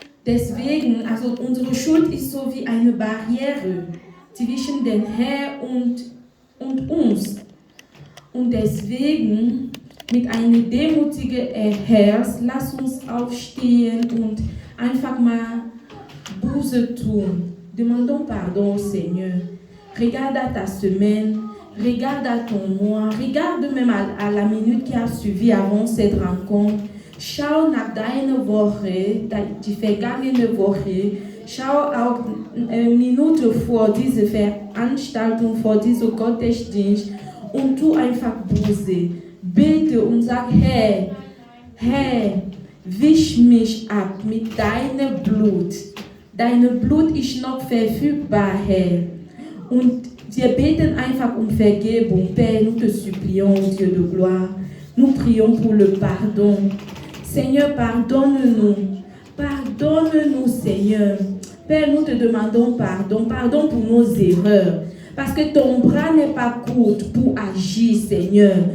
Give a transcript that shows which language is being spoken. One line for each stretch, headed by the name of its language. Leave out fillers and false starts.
German: Deswegen, also unsere Schuld ist so wie eine Barriere zwischen dem Herr und uns. Und deswegen, mit einem demutigen Herz, lass uns aufstehen und einfach mal Buße tun.
French: Demandons pardon au Seigneur. Regarde à ta semaine, regarde à ton mois, regarde même à la minute qui a suivi avant cette rencontre.
German: Schau nach deiner Woche, die vergangene Woche. Schau auch Minute vor dieser Veranstaltung, vor diesem Gottesdienst und tu einfach Buße. Bete und sag: Herr, wisch mich ab mit deinem Blut. Dein Blut ist noch verfügbar, Herr. Und wir beten einfach um Vergebung.
French: Père, nous te supplions, Dieu de gloire. Nous prions pour le pardon. Seigneur, pardonne-nous. Pardonne-nous, Seigneur. Père, nous te demandons pardon. Pardon pour nos erreurs. Parce que ton bras n'est pas court pour agir, Seigneur.